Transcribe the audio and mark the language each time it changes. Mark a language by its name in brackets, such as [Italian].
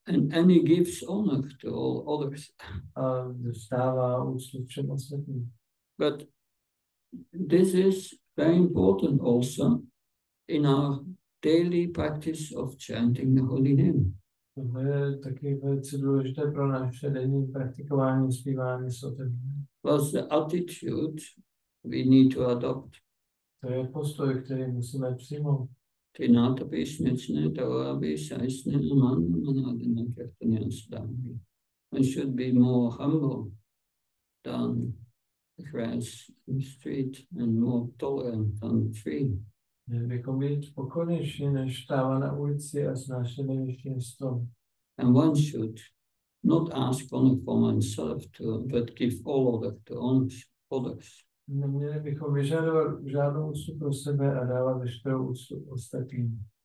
[English] And he gives honor to all others. [Czech] A dostává úctu všem ostatním. [English] But this is very important also in our daily practice of chanting the holy name. [Czech] To je taky velice důležité pro naše denní praktikování zpívání svatého. [English] Was the attitude we need to adopt. [Czech] To je postoj, který musíme přijmout. Trinata Pishnechne, Tarabi, Shaisne, Amanadana, Kirtanian Sdami. [English] One should be more humble than the grass in the street and more tolerant than the tree. [Czech] Měli bychom být pokornější než táva na ulici a snášeli nejvyšší strom. [English] And one should not ask honor for oneself, but give all honor to others. [Czech] Neměli bychom vyžadovat žádnou úctu pro sebe a dávat veškerou úctu ostatním.